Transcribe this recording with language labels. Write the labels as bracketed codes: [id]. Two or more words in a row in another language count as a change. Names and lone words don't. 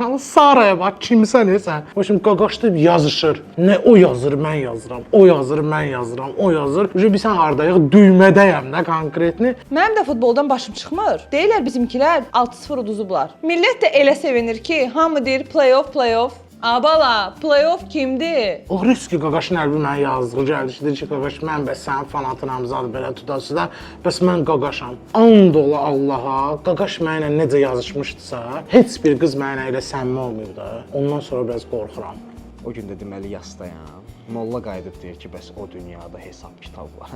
[az] Saraya bax, kimsən sən? O şimdi qaqaşdı yazışır. Nə o yazır, mən yazıram. O yazır, mən yazıram. O yazır. Bilsən hardayıq, düymədəyəm də konkretni. Mənim də futboldan başım çıxmır. Deyirlər bizimkilər 6-0 uduzublar. Millət də elə sevinir ki, hamı deyir play-off, play-off. Abala, playoff kimdir? O riski qaqaş Nərbi mənə yazdığı gəldi ki, dedi ki, qaqaş mən bəs sənin fanatınam zad belə tutasıda, bəs mən qaqaşam. And ola Allaha, qaqaş mənə necə yazışmışdısa, heç bir qız mənə elə səmimi olmayıb da. Ondan sonra biraz qorxuram. O gün də deməli yasdayam. Molla qayıdıb deyir ki, bəs o dünyada hesab kitab var.